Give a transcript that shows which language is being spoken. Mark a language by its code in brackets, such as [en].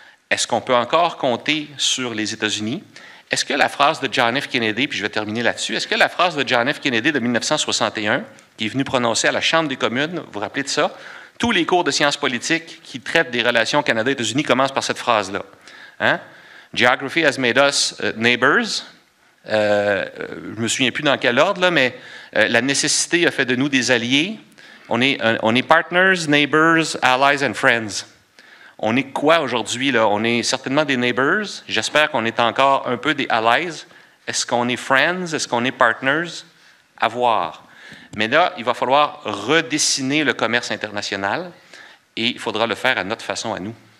[fr] Est-ce qu'on peut encore compter sur les États-Unis? Est-ce que la phrase de John F. Kennedy, puis je vais terminer là-dessus, est-ce que la phrase de John F. Kennedy de 1961, qui est venu prononcer à la Chambre des communes, vous vous rappelez de ça? Tous les cours de sciences politiques qui traitent des relations Canada-États-Unis commencent par cette phrase-là. Hein? [en] Geography has made us neighbors. [fr] Je ne me souviens plus dans quel ordre, là, mais la nécessité a fait de nous des alliés. On est partners, neighbors, allies and friends. On est quoi aujourd'hui, là? On est certainement des neighbors. J'espère qu'on est encore un peu des allies. Est-ce qu'on est friends? Est-ce qu'on est partners? À voir. Mais là, il va falloir redessiner le commerce international et il faudra le faire à notre façon, à nous.